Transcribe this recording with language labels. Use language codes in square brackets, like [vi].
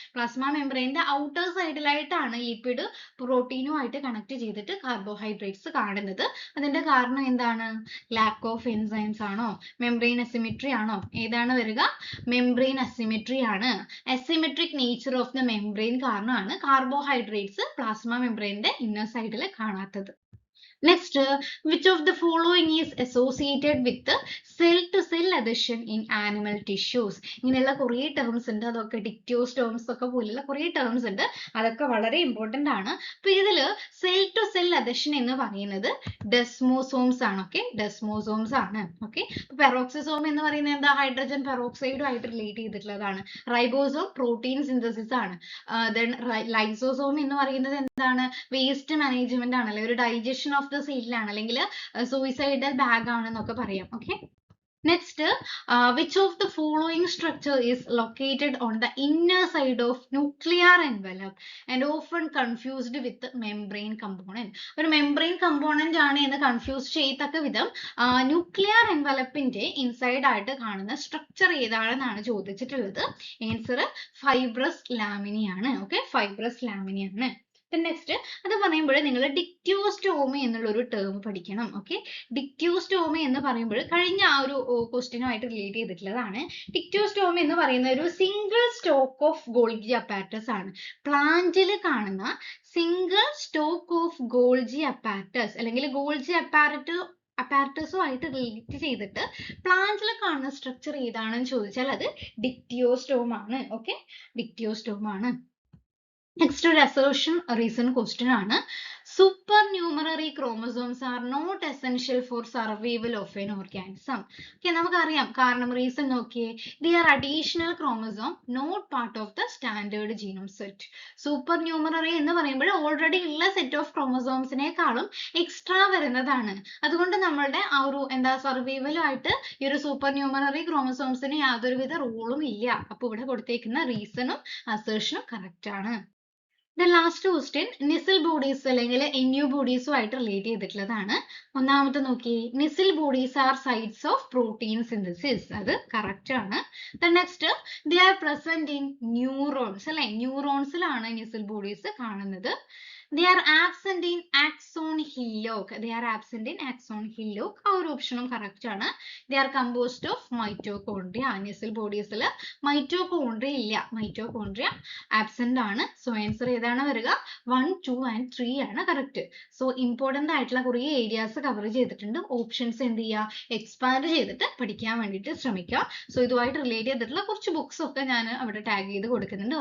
[ml] plasma membrane ന്റെ outer side ലായിട്ടാണ് lipid പ്രോട്ടീനുമായിട്ട് connect ചെയ്തിട്ട് carbohydrates കാണുന്നത്. അതിന്റെ കാരണം എന്താണ്? ലാക്ക് ഓഫ് എൻസൈംസ് ആണോ? മെംബ്രെയിൻ അസിമെട്രി ആണോ? ഏതാണ് വരിക? മെംബ്രെയിൻ അസിമെട്രി ആണ്. Asymmetric nature of the membrane കാരണമാണ് കാർബോഹൈഡ്രേറ്റ്സ് പ്ലാസ്മ മെംബ്രെയിന്റെ ഇന്നർ സൈഡിൽ കാണാത്തത്. [en] Next, which of the following is associated with cell-to-cell adhesion in animal tissues? [ml] ഇങ്ങനെയുള്ള കുറേ ടേംസ് ഉണ്ട്. അതൊക്കെ ഡിക്റ്റോസ് ടേംസ് ഒക്കെ പോലുള്ള കുറേ ടേംസ് ഉണ്ട്. അതൊക്കെ വളരെ ഇമ്പോർട്ടന്റ് ആണ്. അപ്പൊ ഇതില് സെൽ ടു സെൽ അഡെഷൻ എന്ന് പറയുന്നത് ഡെസ്മോസോംസ് ആണ്. ഓക്കെ, ഡെസ്മോസോംസ് ആണ്. ഓക്കെ, പെറോക്സിസോം എന്ന് പറയുന്നത് എന്താ? ഹൈഡ്രജൻ പെറോക്സൈഡുമായിട്ട് റിലേറ്റ് ചെയ്തിട്ടുള്ളതാണ്. റൈബോസോം പ്രോട്ടീൻ സിന്തസിസ് ആണ്. ദെൻ ലൈസോസോം എന്ന് പറയുന്നത് എന്താണ്? വേസ്റ്റ് മാനേജ്മെന്റ് ആണ്, അല്ലെങ്കിൽ ഒരു ഡൈജഷൻ ഓഫ് ദ സെല്ലാണ്, അല്ലെങ്കിൽ സൂയിസൈഡൽ ബാഗ് ആണെന്നൊക്കെ പറയാം. [en] Okay, next, which of the following structure is located on the inner side of nuclear envelope and often confused with membrane component? [ml] ഒരു membrane component ആണ് എന്ന് confuse ചെയ്യത്തക്ക വിധം ന്യൂക്ലിയർ എൻവലപ്പിന്റെ ഇൻസൈഡ് ആയിട്ട് കാണുന്ന structure ഏതാണെന്നാണ് ചോദിച്ചിട്ടുള്ളത്. Answer fibrous ലാമിനിയാണ്. Okay, fibrous ലാമിനിയാണ്. Next, അത് പറയുമ്പോൾ നിങ്ങൾ ഡിക്റ്റിയോസ്റ്റോമി എന്നുള്ള ഒരു ടേം പഠിക്കണം. ഓക്കെ, ഡിക്റ്റിയോസ്റ്റോമി എന്ന് പറയുമ്പോൾ കഴിഞ്ഞ ആ ഒരു ക്വസ്റ്റ്യനുമായിട്ട് റിലേറ്റ് ചെയ്തിട്ടുള്ളതാണ്. ഡിക്റ്റിയോസ്റ്റോമി എന്ന് പറയുന്ന ഒരു single stock of Golgi apparatus ആണ്. പ്ലാന്റിൽ കാണുന്ന single stock of Golgi apparatus അല്ലെങ്കിൽ ഗോൾജി അപ്പാരറ്റസുമായിട്ട് റിലേറ്റ് ചെയ്തിട്ട് പ്ലാന്റിൽ കാണുന്ന സ്ട്രക്ചർ ഏതാണെന്ന് ചോദിച്ചാൽ അത് ഡിക്റ്റിയോസ്റ്റോം ആണ്. ഓക്കെ, ഡിക്റ്റിയോസ്റ്റോം ആണ്. നെക്സ്റ്റ് ഒരു അസേർഷൻ റീസൺ ക്വസ്റ്റ്യൻ ആണ്. [en] Supernumerary chromosomes are not essential for survival of an organism. [ml] Okay, നമുക്കറിയാം കാരണം. റീസൺ നോക്കിയേ, [en] they are additional chromosome, not part of the standard genome set. [ml] Supernumerary എന്ന് പറയുമ്പോൾ ഓൾറെഡി ഉള്ള സെറ്റ് ഓഫ് ക്രോമസോംസിനേക്കാളും എക്സ്ട്രാ വരുന്നതാണ്. അതുകൊണ്ട് നമ്മളുടെ ആ ഒരു സർവൈവലുമായിട്ട് ഈ ഒരു സൂപ്പർ ന്യൂമററി ക്രോമസോംസിന് യാതൊരുവിധ റോളും ഇല്ല. അപ്പൊ ഇവിടെ കൊടുത്തേക്കുന്ന റീസണും അസേർഷനും കറക്റ്റ് ആണ്. [en] The last question, [ml] Nissl bodies അല്ലെങ്കിൽ NU ബോഡീസുമായിട്ട് റിലേറ്റ് ചെയ്തിട്ടുള്ളതാണ്. ഒന്നാമത്തെ നോക്കി, [en] Nissl bodies are sites of protein synthesis. [ml] അത് കറക്റ്റ് ആണ്. [en] The next, they are present in neurons [ml] അല്ലെ, ന്യൂറോൺസിലാണ് [en] Nissl bodies [ml] കാണുന്നത്. [en] They are absent in axon hillock. They are absent in axon hillock. [ml] ആ ഒരു ഓപ്ഷനും കറക്റ്റ് ആണ്. [en] They are composed of mitochondria. [ml] Nissl bodiesൽ mitochondria ഇല്ല. Mitochondria absent ആണ്. So answer ഏതാണ് വരിക? 1, 2 and 3 ആണ് കറക്റ്റ്. സോ ഇമ്പോർട്ടന്റ് ആയിട്ടുള്ള കുറേ ഏരിയാസ് കവർ ചെയ്തിട്ടുണ്ട്. ഓപ്ഷൻസ് എന്ത് ചെയ്യുക? എക്സ്പാൻഡ് ചെയ്തിട്ട് പഠിക്കാൻ വേണ്ടിയിട്ട് ശ്രമിക്കുക. സോ ഇതുമായിട്ട് റിലേറ്റ് ചെയ്തിട്ടുള്ള കുറച്ച് ബുക്സ് ഒക്കെ ഞാൻ അവിടെ ടാഗ് ചെയ്ത് കൊടുക്കുന്നുണ്ട്.